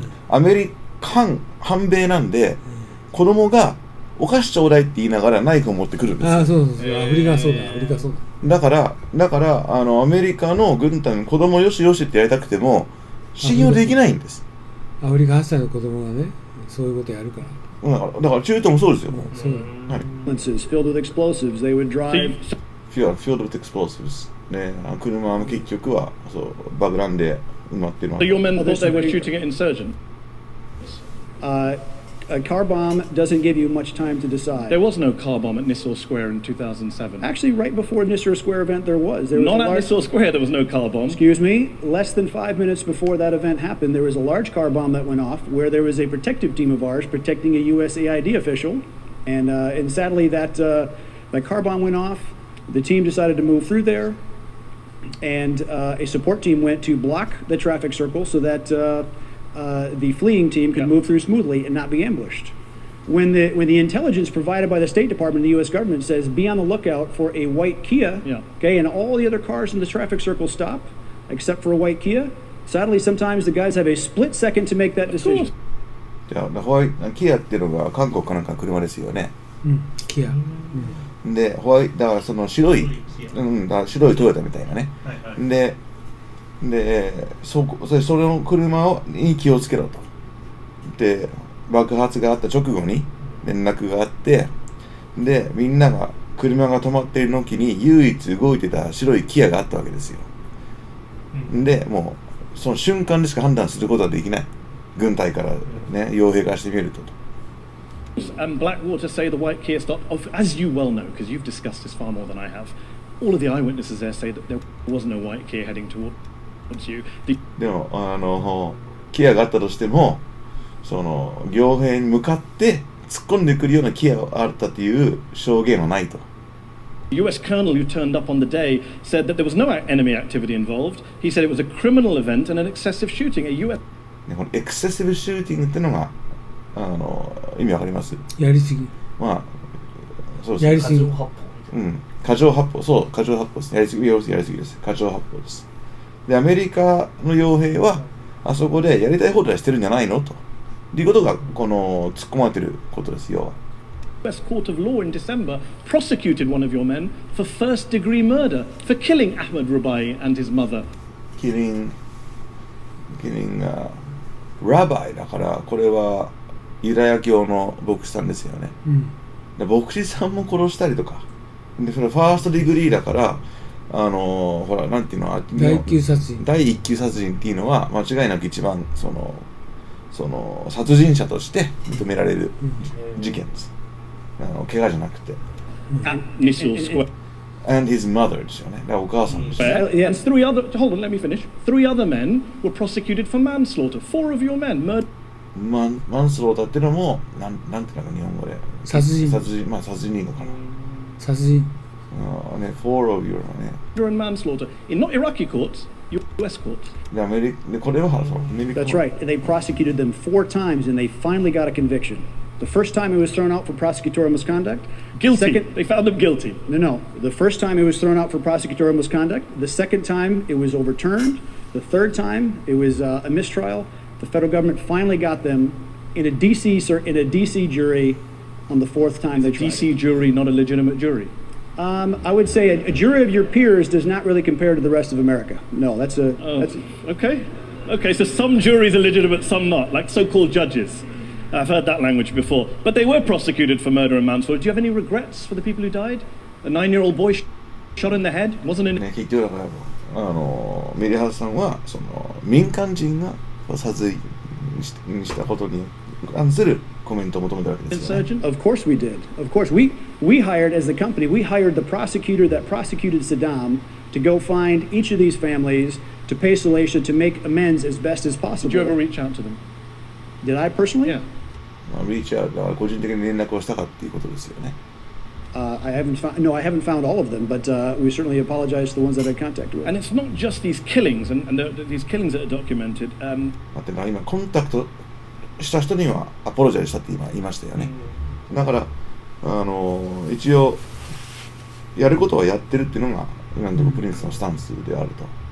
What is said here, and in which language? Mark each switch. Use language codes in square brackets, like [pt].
[ja] アメリカン反米なんで、子供がお菓子ちょうだいって言いながらナイフを持ってくるんですよ。ああそうアフリカそうだ。だからアメリカの軍隊の子供よしよしってやりたくても信用できないんです。アフリカ8歳の子供がね。そういうことやるから。だから中東もそうですよ。そうだ。 [en] Filled with explosives, they would drive. Filled with explosives。 [ja] ね、車も結局はそう爆弾で埋まってる。 [en] So your men thought they were shooting at insurgents? A car bomb doesn't give you much time to decide. There was no car bomb at Nisour Square in 2007. Actually, right before the Nisour Square event, there was. Not at Nisour Square, there was no car bomb. Excuse me? Less than 5 minutes before that event happened, there was a large car bomb that went off where there was a protective team of ours protecting a USAID official. And sadly, that car bomb went off. The team decided to move through there. And a support team went to block the traffic circle so that the fleeing team could move through smoothly and not be ambushed. When the intelligence provided by the State Department and the U.S. government says be on the lookout for a white Kia, okay, and all the other cars in the traffic circle stop, except for a white Kia, sadly sometimes the guys have a split second to make that decision. [ja] じゃあホワイトキアっていうのが韓国かなんかの車ですよね。キア。でホワイだからその白い、だ白いトヨタみたいなね。でその車に気をつけろと。で爆発があった直後に連絡があって、でみんなが車が止まっている時に唯一動いてた白いキアがあったわけですよ。でもうその瞬間でしか判断することはできない。軍隊からね傭兵化してみると。 [en] Blackwater say the white Kia stopped, as you well know, because you've discussed this far more than I have. All of the eyewitnesses there say that there was no white Kia heading towards you. [ja] でもキアがあったとしても、その傭兵に向かって突っ込んでくるようなキアがあったという証言はないと。 [en] The US colonel who turned up on the day said that there was no enemy activity involved. He said it was a criminal event and an excessive shooting. A US [ja] このエクセシブシューティングっていうのが意味わかります？やりすぎ。まあそうです。やりすぎ。過剰発砲、そう過剰発砲です。やりすぎです。過剰発砲です。でアメリカの傭兵はあそこでやりたい放題してるんじゃないのということがこの突っ込まれてることですよ。 [en] US Court of Law in December prosecuted one of your men for first-degree murder for killing Ahmed Rubai and his mother. [ja] Killing ラバイだからこれはユダヤ教の牧師さんですよね。で牧師さんも殺したりとか。でそれファーストディグリーだからほらなんていうの第一級殺人。第一級殺人っていうのは間違いなく一番その殺人者として認められる事件です。怪我じゃなくて。 [en] And his mother ですよね。 [ja] だからお母さんです。 [en] And hold on, let me finish. 3 other men were prosecuted for manslaughter. 4 of your men murdered. [ja] マンスローターっていうのもなんていうのか日本語で。殺人。まあ殺人いいのかな。殺人。 [en] ね、4 of your ね。 And manslaughter in not Iraqi courts, US courts. [ja] でアメリカでこれはそうアメリカ。 [en] That's right. They prosecuted them 4 times and they finally got a conviction. The first time it was thrown out for prosecutorial misconduct. Guilty. They found them guilty. No. The first time it was thrown out for prosecutorial misconduct. The second time it was overturned. The third time it was a mistrial. The federal government finally got them in a DC jury on the 4th time they tried. DC jury, not a legitimate jury. I would say a jury of your peers does not really compare to the rest of America. No, that's okay. Okay, so some juries are legitimate, some not, like so-called judges. I've heard that language before. But they were prosecuted for murder and manslaughter. Do you have any regrets for the people who died? A 9-year-old boy shot in the head? Wasn't in... [ja] ね、結局だからメリハルさんはその民間人が殺人したことに関するコメントを求めたわけですよね。 [en] Of course we did. Of course we hired as the company. We hired the prosecutor that prosecuted Saddam to go find each of these families to pay Salacia to make amends as best as possible. Did you ever reach out to them? Did I personally? Yeah. [ja] リーチャーが個人的に連絡をしたかっていうことですよね。 [en] I haven't found all of them, but we certainly apologize to the ones that I contacted with. And it's not just these killings and these killings that are documented. [ja] 待って今コンタクトした人にはアポロジャイしたって今言いましたよね。だから一応やることはやってるっていうのが今のところプリンスのスタンスであると。